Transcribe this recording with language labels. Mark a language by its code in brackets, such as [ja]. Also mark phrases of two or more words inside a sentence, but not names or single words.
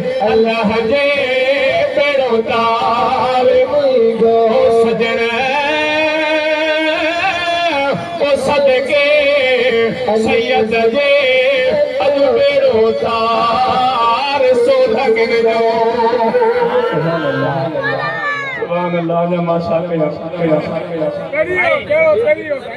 [sd] الله جي بيڙو تار منهنجو. او سجڻ، او صدقي سيد جي اڄ بيڙو تار سولهه جو. [ar] سبحان الله، يا ما شاء الله، يا ما شاء الله. [sd] ڪريو، ڪريو، ڪريو.